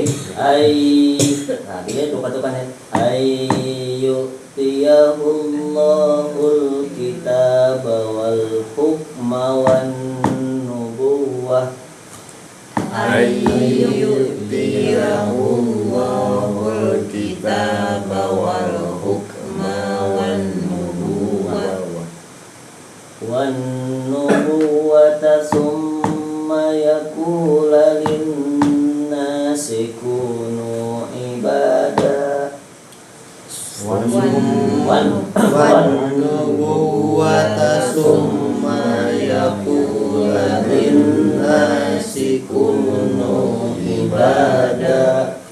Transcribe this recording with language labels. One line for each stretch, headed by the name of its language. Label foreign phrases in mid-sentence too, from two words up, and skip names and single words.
Banjar: Nah dia tukan-tukan
Arabic: يؤتيه الكتاب والحكم والنبوة. يؤتيه الكتاب والحكم والنبوة. والنبوة ثم يقول للناس كونوا عبادا. والنبوة ثم يقول للناس كونوا عبادا.